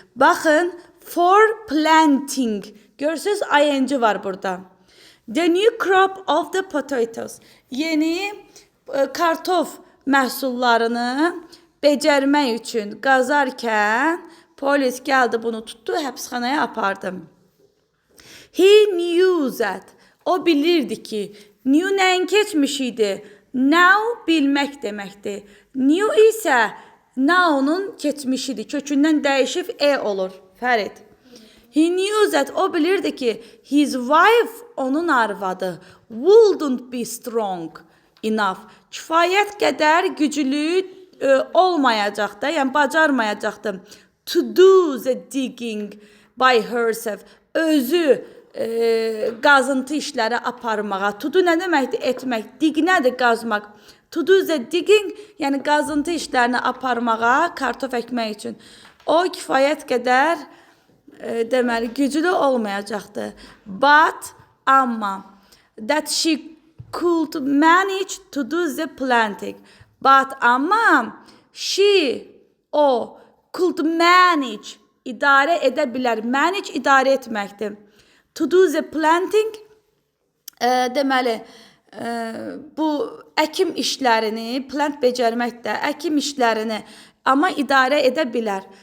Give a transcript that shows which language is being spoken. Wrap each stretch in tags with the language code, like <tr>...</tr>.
<az>Baxın,</az> <en>for planting,</en> <az>görürsünüz ing var burada.</az> <en>The new crop of the potatoes,</en> <az>yeni kartof məhsullarını becərmək üçün qazarkən polis gəldi, bunu tutdu, həbsxanaya apardı.</az> <en>He knew that,</en> <az>o bilirdi ki, knew nəyin keçmişiydi? Now bilmək deməkdir. Knew isə now'nun keçmişidir. Kökündən dəyişib olur. Fərid.</az> <en>He knew that,</en> <az>o bilirdi ki,</az> <en>his wife,</en> <az>onun arvadı,</az> <en>wouldn't be strong enough.</en> <az>Kifayət qədər güclü olmayacaqdı, yəni bacarmayacaqdı.</az> <en>To do the digging by herself.</en> <az>Özü qazıntı işləri aparmağa. To do nə deməkdir? Etmək. Dig nədir? Qazmaq.</az> <en>To do the digging,</en> <az>yəni qazıntı işlərini aparmağa, kartof əkmək üçün. O kifayət qədər deməli güclü olmayacaqdı.</az> <en>But,</en> <az>amma,</az> <en>that she could manage to do the planting.</en> <az>But, amma, o,</az> <en>could manage,</en> <az>idarə edə bilər. Manage, idarə etməkdir.</az> <en>To do the planting,</en> <az>deməli, bu əkim işlərini, plant becərməkdə, əkim işlərini, amma idarə edə bilər.</az>